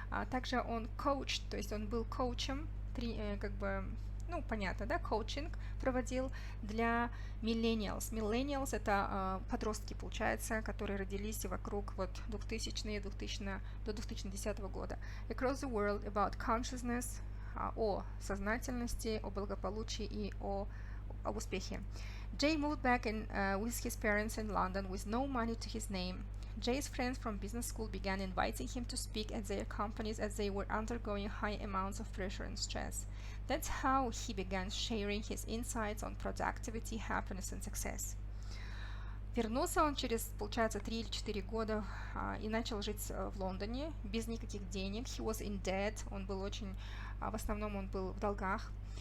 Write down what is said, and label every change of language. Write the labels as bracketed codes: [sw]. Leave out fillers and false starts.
[ru] Также он coached, то есть он был коучем, как бы, ну, понятно, да, коучинг проводил для millennials. Millennials — это подростки, получается, которые родились вокруг вот 2000 до 2010 года. [en] Across the world about consciousness, [ru] о сознательности, о благополучии и об успехе. [en] Jay moved back with his parents in London with no money to his name. Jay's friends from business school began inviting him to speak at their companies as they were undergoing high amounts of pressure and stress. That's how he began sharing his insights on productivity, happiness and success. [ru] Вернулся он через, получается, 3 или 4 года и начал жить в Лондоне без никаких денег. [en] He was in debt, [ru] он был очень, в основном он был в долгах.